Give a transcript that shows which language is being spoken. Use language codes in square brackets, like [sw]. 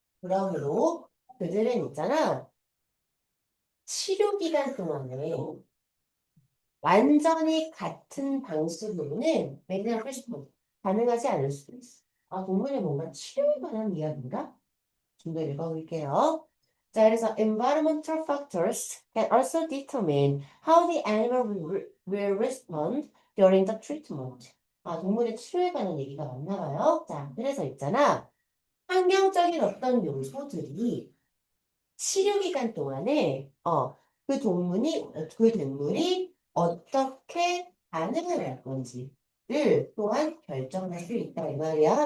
[ko] 그러므로 그들은 있잖아. 치료 기간 동안에 완전히 같은 방식으로는 매진을 하고 싶어 가능하지 않을 수도 있어. 아, 동물의 뭔가 치료에 관한 이야기인가? 좀 더 읽어볼게요. 자, 그래서 [en] environmental factors can also determine how the animal will respond during the treatment. [ko] 아, 동물의 치료에 관한 얘기가 많나 봐요. 자, 그래서 있잖아. 환경적인 어떤 요소들이 치료 기간 동안에 그 동물이 어떻게 반응을 할 건지를 또한 결정할 수 있다 이 말이야.